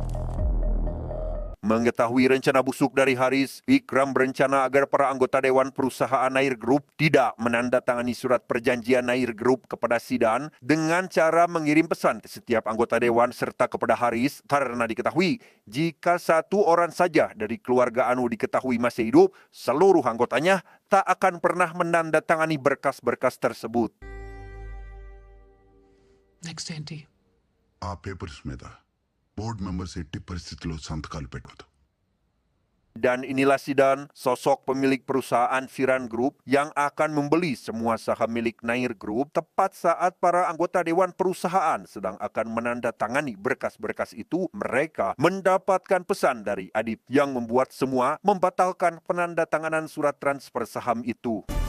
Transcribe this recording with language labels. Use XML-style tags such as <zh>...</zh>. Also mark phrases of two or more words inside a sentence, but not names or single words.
<id>Mengetahui rencana busuk dari Haris, Vikram berencana agar para anggota Dewan Perusahaan Nair Group tidak menandatangani surat perjanjian Nair Group kepada Sidan dengan cara mengirim pesan ke setiap anggota Dewan serta kepada Haris, karena diketahui jika satu orang saja dari keluarga Anu diketahui masih hidup, seluruh anggotanya tak akan pernah menandatangani berkas-berkas tersebut.</id> <te>నెక్స్ట్ ఏంటి? ఆ పేపర్స్ మీద</te> <en>board members</en> <te>ఎట్టి పరిస్థితుల్లో సంతకాలు పెట్టవద్దు.</te> <id>Dan inilah Sidan, sosok pemilik perusahaan Siran Group yang akan membeli semua saham milik Nair Group tepat saat para anggota Dewan Perusahaan sedang akan menandatangani berkas-berkas itu. Mereka mendapatkan pesan dari Adip yang membuat semua membatalkan penandatanganan surat transfer saham itu.</id>